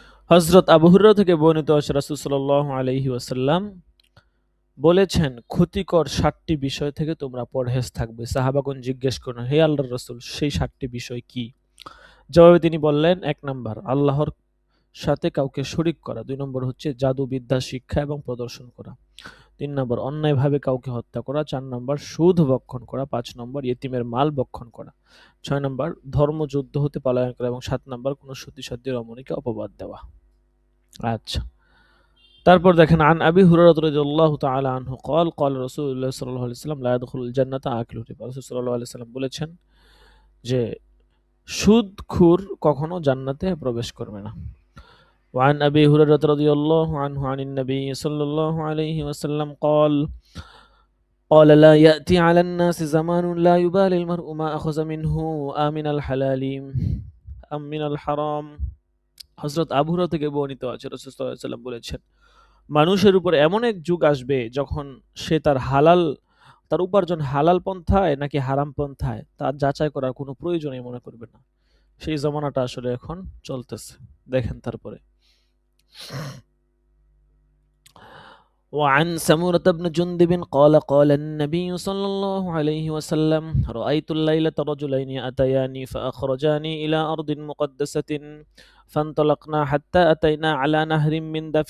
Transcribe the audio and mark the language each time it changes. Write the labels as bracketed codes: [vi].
[bn] হযরত আবু হুরায়রা থেকে বর্ণিত আছে, রাসূল সাল্লাল্লাহু আলাইহি ওয়াসাল্লাম বলেছেন, ক্ষতিকর 7টি বিষয় থেকে তোমরা পরহেজ থাকবে। সাহাবাগণ জিজ্ঞেস করলেন, হে আল্লাহর রাসূল, সেই 7টি বিষয় কি? জবাবে তিনি বললেন, 1 নাম্বার আল্লাহর সাথে কাউকে শরীক করা, 2 নম্বর হচ্ছে জাদুবিদ্যা শিক্ষা এবং প্রদর্শন করা, 3 নম্বর অন্যায়ভাবে কাউকে হত্যা করা, 4 নম্বর সুদ ভক্ষণ করা, 5 নম্বর ইতিমের মাল ভক্ষণ করা, 6 নম্বর ধর্মযুদ্ধ হতে পলায়ন করা এবং 7 নম্বর কোনো সতীসাধ্যী রমণীকে অপবাদ দেওয়া। আচ্ছা, তারপর দেখেন, [ar] আন আবি হুরায়রা রাদিয়াল্লাহু তাআলা আনহু قال قال رسول الله صلى الله عليه وسلم لا يدخل الجنة آكل الربا। [bn] রাসূল সাল্লাল্লাহু আলাইহি ওয়াসাল্লাম বলেছেন যে সুদখোর কখনো জান্নাতে প্রবেশ করবে না। [ar] وعن أبي هريرة رضي الله عنه عن النبي صلى الله عليه وسلم قال لا يأتي على الناس زمان لا يبالي المرء ما أخذ منه آمن الحلال أم من الحرام। [bn] হযরত আবু হুরায়রা থেকে বর্ণিত আছে, রাসূল সাল্লাল্লাহু আলাইহি ওয়াসাল্লাম বলেছেন, মানুষের উপর এমন এক যুগ আসবে যখন সে তার উপার্জন হালাল পন্থায় নাকি হারাম পন্থায় তা যাচাই করার কোনো প্রয়োজনই মনে করবে না। সেই জমানাটা আসলে এখন চলতেছে। দেখেন তারপরে, [ar] وعن سمرة بن جندب قال قال النبي صلى الله عليه وسلم رأيت الليلة رجلين أتياني فأخرجاني إلى أرض مقدسة فانطلقنا حتى أتينا على نهر من